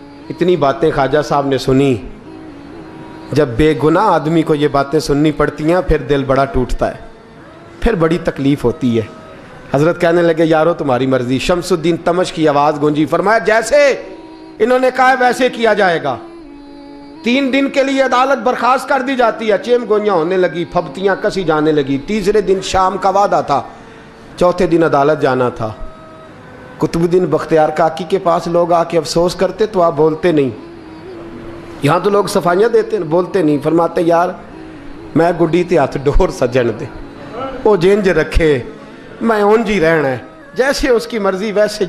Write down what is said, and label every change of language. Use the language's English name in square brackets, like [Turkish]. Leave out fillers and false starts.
[Urdu] اتنی باتیں خواجہ صاحب نے سنی. جب بے گناہ آدمی کو یہ باتیں سننی پڑتی ہیں پھر دل بڑا ٹوٹتا ہے, پھر بڑی تکلیف ہوتی ہے. حضرت کہنے لگے یارو تمہاری مرضی. شمس الدین تمش کی آواز گونجی, فرمایا جیسے انہوں نے کہا ویسے کیا جائے گا. 3 دن کے لیے عدالت برخاست کر دی جاتی ہے. چیم گوئیاں ہونے لگی, پھبتیاں کسی جانے لگی. تیسرے دن شام کا وعدہ تھا, چوتھے دن عدالت جانا تھا. قطب الدین بختیار کاکی کے پاس لوگ آ کے افسوس کرتے تو آپ بولتے نہیں. یہاں تو لوگ صفائیاں دیتے ہیں, بولتے نہیں. فرماتے یار [Punjabi] میں گڈی تے ہاتھ ڈور سجن دے, وہ جنج رکھے, میں اونج ہی رہنا ہے, [Urdu] جیسے اس کی مرضی ویسے.